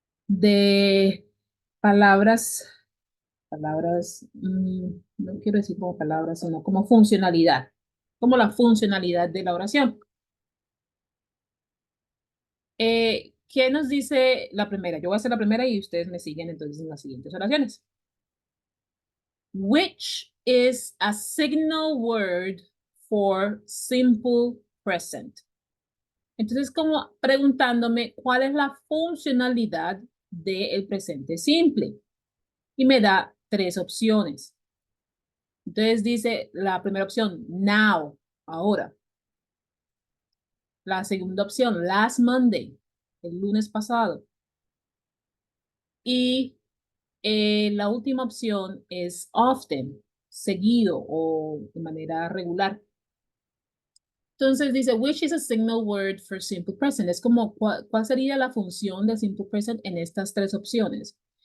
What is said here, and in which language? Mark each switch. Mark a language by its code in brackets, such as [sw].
[es] De palabras, no quiero decir como palabras, sino como funcionalidad, como la funcionalidad de la oración. ¿Qué nos dice la primera? Yo voy a hacer la primera y ustedes me siguen entonces en las siguientes oraciones. [en] Which is a signal word for simple present. [es] Entonces, como preguntándome cuál es la funcionalidad del presente simple. Y me da tres opciones. Entonces dice la primera opción, now, ahora. La segunda opción, [en] last Monday, [es] el lunes pasado. Y la última opción es often, seguido o de manera regular. Entonces dice, [en] which is a signal word for simple present. [es] Es como, ¿cuál sería la función de simple present en estas tres opciones?